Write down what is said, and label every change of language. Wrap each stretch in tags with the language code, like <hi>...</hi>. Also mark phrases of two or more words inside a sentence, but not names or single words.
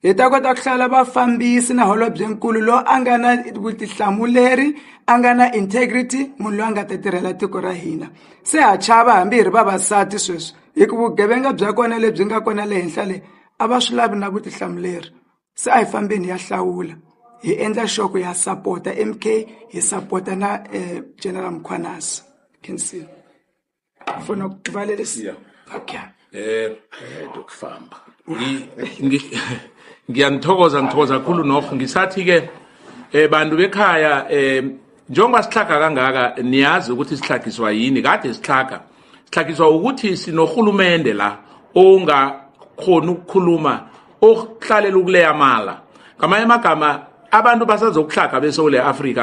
<ts>hi ta kota ku hlala vafambisi na holobyenkulu lo a nga na vutihlamuleri a nga na integrity munhu loyi a nga ta tirhela tiko ra hina se ha chava hambi hi ri vavasati sweswi hi ku vugevenga bya kona lebyi nga kona le henhla le a va swi lavi na vutihlamuleri se a hi fambeni ya hlawula hi endla shoko ya sapota MK hi sapota na General Mkhwanazi can see</ts> <zu>ufuna ukuvalelisa</zu> <ts>okay</ts> <zu>ukufamba ngiyanthokoza kakhulu nokho ngisathi ke bantu bekhaya njengoba sihlaga kangaka niyazi ukuthi sihlagiswa yini kade sihlagiswa ukuthi sinohulumende la ongakhona ukukhuluma okuhlalela ukuleya mala ngamanye amagama abantu basazokuhlaga beSouth Africa</zu>